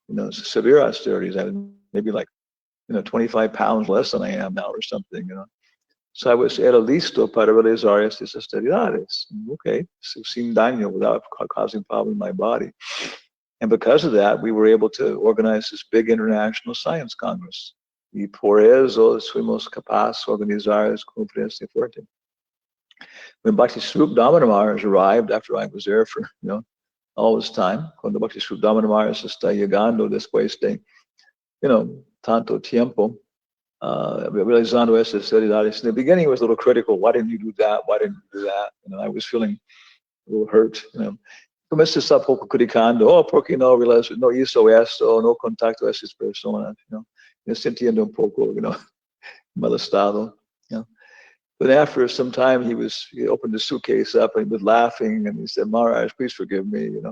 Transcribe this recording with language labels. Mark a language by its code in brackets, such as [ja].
[en] Severe austerities. I maybe 25 pounds less than I am now or something, So I was [es] era listo para realizar estas austeridades. [en] Okay, [es] sin daño, [en] without causing problem in my body. And because of that, we were able to organize this big international science congress. [es] Y por eso fuimos capaces de organizar esa conferencia fuerte. [en] When Bhakti Swarup Damodar Maharaj arrived, after I was there for all this time, [es] cuando Bhakti Swarup Damodar Maharaj está llegando después de tanto tiempo, realizando esas seriedades. [en] In the beginning, it was a little critical. Why didn't you do that? Why didn't you do that? I was feeling a little hurt. [es] Comencé a estar poco criticando. Porque no hizo esto, no contacto a esas personas. Me sintiendo un poco, mal estado. [en] But after some time, he opened the suitcase up and he was laughing and he said, Maharaj, please forgive me.